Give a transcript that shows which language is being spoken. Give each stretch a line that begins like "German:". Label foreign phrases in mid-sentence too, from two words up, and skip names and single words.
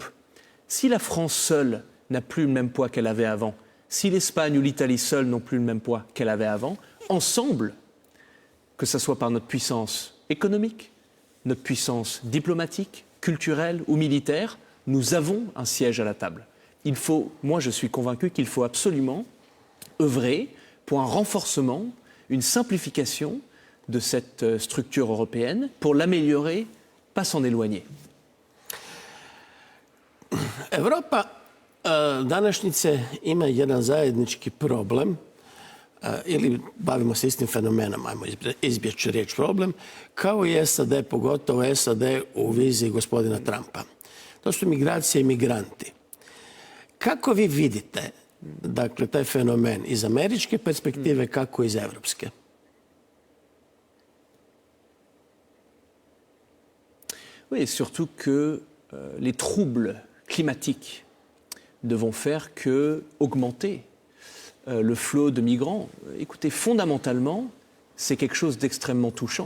French: Si la France seule n'a plus le même poids qu'elle avait avant, si l'Espagne ou l'Italie seule n'ont plus le même poids qu'elle avait avant, ensemble, que ce soit par notre puissance économique, notre puissance diplomatique, culturelle ou militaire, nous avons un siège à la table. Moi je suis convaincu qu'il faut absolument œuvrer pour un renforcement, une simplification de cette structure européenne, pour l'améliorer, pas s'en éloigner.
Croatian: Europa današnjice ima jedan zajednički problem, ili bavimo se istim fenomenom, ajmo izbjeći riječ problem, kao i SAD, pogotovo SAD u viziji gospodina Trumpa. To su migracije i migranti. Kako vi vidite, dakle, taj fenomen iz američke perspektive, kako iz evropske?
French: Oui, et surtout que les troubles climatiques ne vont faire que augmenter le flot de migrants. Écoutez, fondamentalement, c'est quelque chose d'extrêmement touchant.